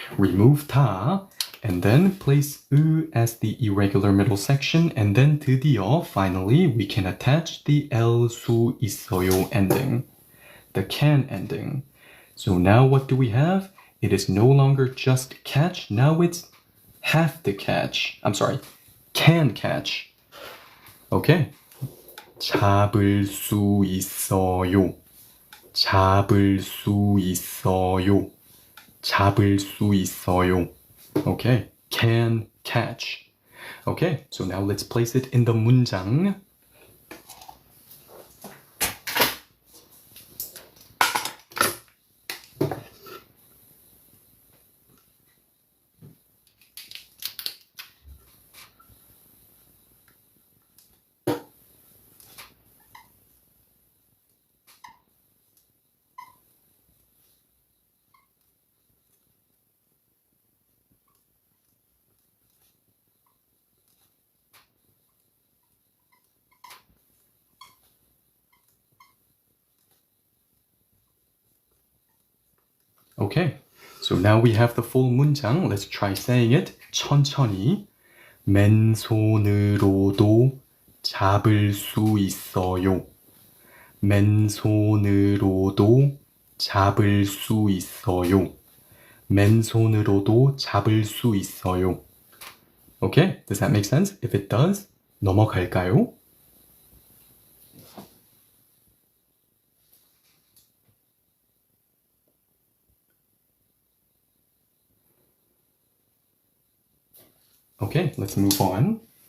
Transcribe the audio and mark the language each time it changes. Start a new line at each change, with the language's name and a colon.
English: Remove ta, and then place u as the irregular middle section, and then
Korean: 드디어,
English: finally, we can attach the el
Korean: 수 있어요
English: ending, the can ending. So now what do we have? It is no longer just catch, now it's have to catch. I'm sorry, can catch.
Korean: Okay. 잡을 수 있어요. 잡을 수 있어요. 잡을 수 있어요.
English: Okay, can catch. Okay, so now let's place it in the 문장. Okay, so now we have the full 문장. Let's try saying it.
Korean: 천천히. 맨손으로도 잡을 수 있어요. 맨손으로도 잡을 수 있어요. 맨손으로도 잡을 수 있어요.
English: Okay, does that make sense? If it does,
Korean: 넘어갈까요?
English: Okay, let's move on.